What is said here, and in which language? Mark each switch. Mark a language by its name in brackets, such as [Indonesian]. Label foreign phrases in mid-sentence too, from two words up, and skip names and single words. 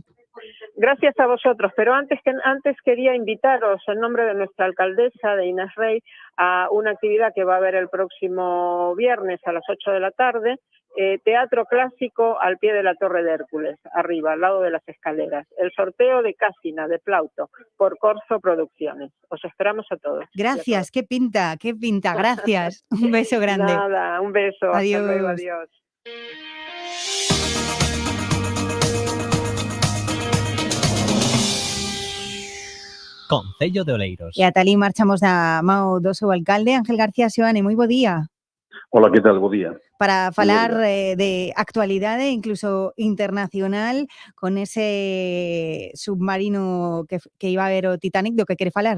[Spanish] Gracias a vosotros, pero antes quería invitaros en nombre de nuestra alcaldesa, de Inés Rey, a una actividad que va a haber el próximo viernes a las 8 de la tarde, teatro clásico al pie de la Torre de Hércules, arriba, al lado de las escaleras. El sorteo de Cásina, de Plauto, por Corzo Producciones. Os esperamos a todos. Gracias, qué pinta, gracias. Un beso grande. Nada, un beso. Adiós. Hasta luego, adiós. [Galician] Concello de Oleiros. E ata ali marchamos da mao do seu alcalde, Ángel García Seoane, moi bo día. Hola, que tal? Bo día. Para falar de actualidade, incluso internacional, con ese submarino que iba a ver o Titanic, do que quere falar?